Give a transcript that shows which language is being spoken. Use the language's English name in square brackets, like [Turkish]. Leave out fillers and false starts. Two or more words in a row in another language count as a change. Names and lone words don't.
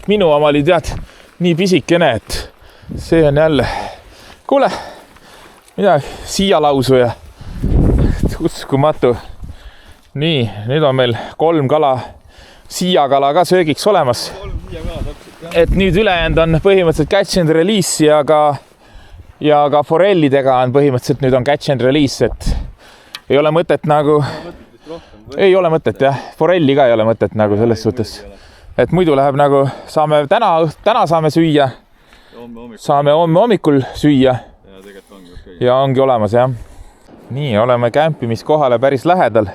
[Estonian] Minu oma oli tead nii pisikene, et see on jälle... Kuule, midagi siia lausu ja uskumatu. Nii, nüüd on meil 3 kala, siiakala ka söögiks olemas. 3 siiakala täpselt, jah. Et nüüd ülejäänud on põhimõtteliselt [English] catch and release [Estonian] ja ka forellidega on põhimõtteliselt nüüd on [English] catch and release, [Estonian] et ei ole mõtet nagu... Ei ole mõtet, jah. Forelli ka ei ole mõtet nagu selles suhtes. Et muidu läheb nagu, saame täna saame süüa, saame homme hommikul süüa ja ongi olemas, jah. Nii, oleme kämpimiskohale päris lähedal.